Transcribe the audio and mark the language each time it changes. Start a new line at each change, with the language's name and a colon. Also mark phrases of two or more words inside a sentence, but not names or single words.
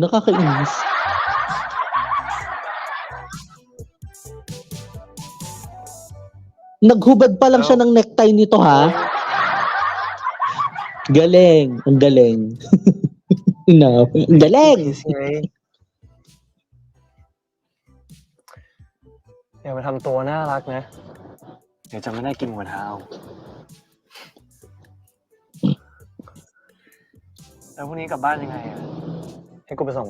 Filipino: Nakakainis. Naghubad pa lang siya ng necktie nito, ha? Galing. Ang galing. No. Ang galing.
Thai: Easy ไงอย่ามาทำตัวน่ารักนะ เดี๋ยวจะไม่ได้กินหมูกระทะเอาแล้วพรุ่งนี้กลับบ้านยังไงอ่ะ ให้กูไปส่งไหม